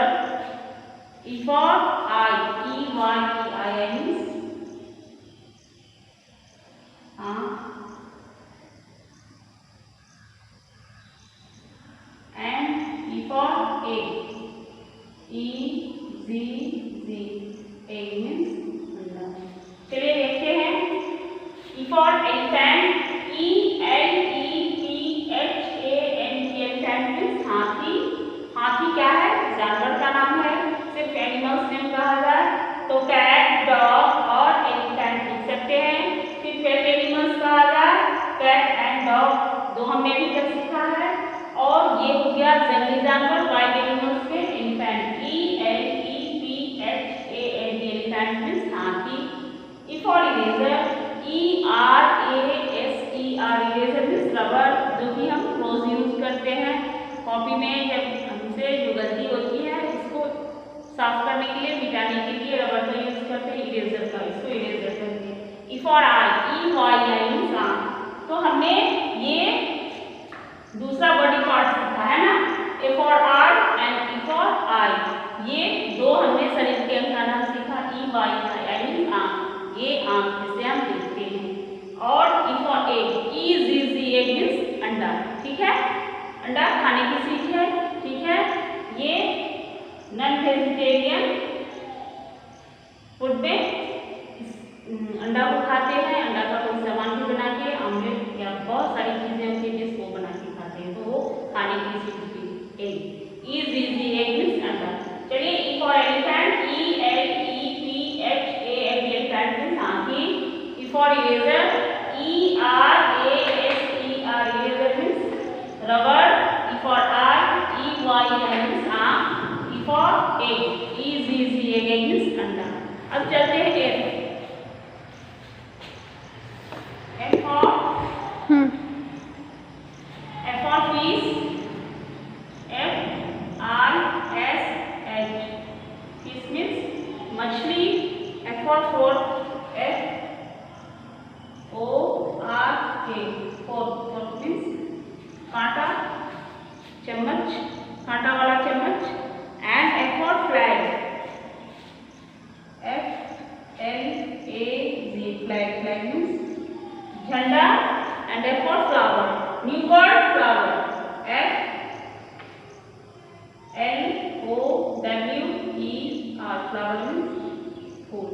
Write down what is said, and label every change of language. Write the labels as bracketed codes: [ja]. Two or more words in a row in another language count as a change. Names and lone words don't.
[en] E for eye, EYE means and E for egg, EGG egg means अंडा. [hi] चलिए देखते हैं. [en] E for elephant, ELEPHANT elephant means हाथी. [hi] हाथी क्या है? जानवर का नाम है. सिर्फ [en] animals name [hi] कहा जाए तो [en] cat, dog [hi] और एलिफेंट लिख सकते हैं. सिर्फ एनिमल्स कहा जाए [en] cat and dog. [hi] दो हमने भी क्या सीखा है. और ये हो गया जंगली जानवर, [en] wild animals [hi] के एलिफेंट. [en] ELEPHANT elephant means हाथी. E for eraser, ERASER eraser means rubber, [hi] जो कि हम रोज यूज करते हैं कॉपी में. जब हमसे जो गलती होती है इसको साफ करने के लिए, मिटाने के लिए रबर का यूज करते हैं, इरेजर का. इसको इरेजर करते हैं. [en] E for eye, EYE मींस आँख. [hi] तो हमने ये दूसरा [en] body part [hi] सीखा है ना. [en] A for eye and E for eye. [hi] ये दो हमने शरीर के अंग का नाम सीखा. [en] EYE means [hi] आँख. ये आँख जिसे हम देखते हैं. [en] और E for egg, EGG मींस अंडा. [hi] ठीक है, अंडा खाने की चीज है. ठीक है, ये [en] non vegetarian food [hi] में अंडा को खाते हैं. अंडा का कोई सामान भी बना के, ऑमलेट या बहुत सारी चीजें होती है जिसको बना के खाते हैं, तो वो खाने की चीज भी एग. [en] EGG egg means अंडा. चलिए E for elephant, ELEPHANT elephant मींस हाथी. E for eraser, ERASER eraser मींस रबर. E for eye, EYE मींस आँख. E for egg, EGG egg मींस अंडा. [hi] अब चलते हैं [en] F. F for fish, FISH fish means मछली. F for fork, FORK fork means [hi] कांटा, चम्मच, कांटा वाला चम्मच. [en] And F for flag, FLAG flag means झंडा. And F for flower, new word flower, FLOWER flower means फूल.